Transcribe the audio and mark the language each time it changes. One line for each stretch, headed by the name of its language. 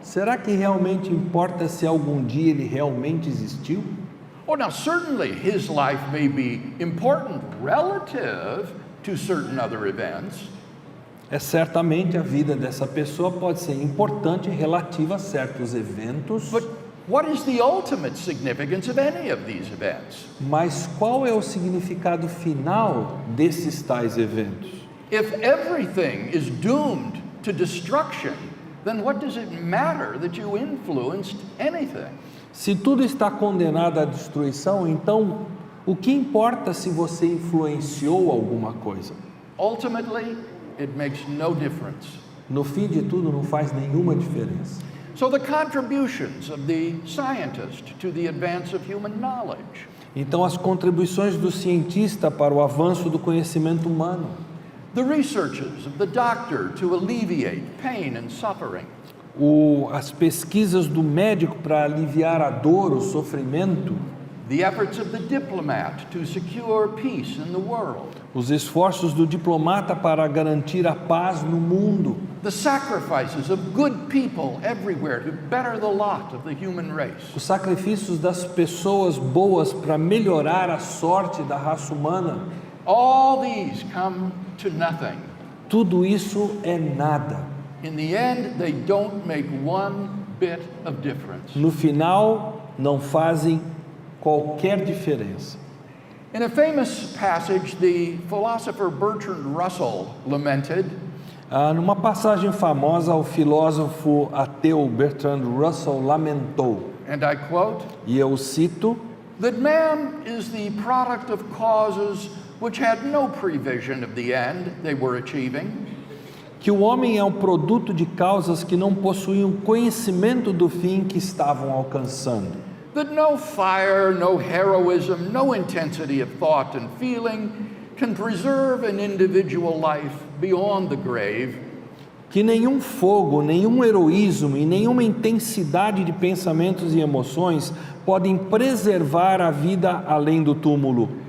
Portuguese: Será que realmente importa se algum dia ele realmente existiu?
English: Oh, now certainly his life may be important relative to certain other events.
Portuguese: Certamente a vida dessa pessoa pode ser importante relativa a certos eventos.
English: But what is the ultimate significance of any of these events?
Portuguese: Mas qual é o significado final desses tais eventos?
English: If everything is doomed to destruction, then what does it matter that you influenced anything?
Portuguese: Se tudo está condenado à destruição, então o que importa se você influenciou alguma coisa?
English: Ultimately, it makes no difference.
Portuguese: No fim de tudo, não faz nenhuma diferença.
English: So the contributions of the scientist to the advance of human knowledge,
Portuguese: Então, as contribuições do cientista para o avanço do conhecimento humano,
English: the researches of the doctor to alleviate pain and suffering,
Portuguese: as pesquisas do médico para aliviar a dor, o sofrimento,
English: the efforts of the diplomat to secure peace in the world,
Portuguese: os esforços do diplomata para garantir a paz no mundo,
English: the sacrifices of good people everywhere to better the lot of the human race.
Portuguese: os sacrifícios das pessoas boas para melhorar a sorte da raça humana,
English: All these come to nothing.
Portuguese: tudo isso é nada.
English: In the end, they don't make one bit of difference.
Portuguese: No final, não fazem qualquer diferença.
English: In a famous passage, the philosopher Bertrand Russell lamented,
Portuguese: Numa passagem famosa, o filósofo ateu Bertrand Russell lamentou,
English: and I quote,
Portuguese: e eu cito,
English: that man is the product of causes which had no prevision of the end they were achieving,
Portuguese: que o homem é um produto de causas que não possuíam conhecimento do fim que estavam alcançando.
English: that no fire, no heroism, no intensity of thought and feeling can preserve an individual life beyond the grave,
Portuguese: Que nenhum fogo, nenhum heroísmo e nenhuma intensidade de pensamentos e emoções podem preservar a vida além do túmulo.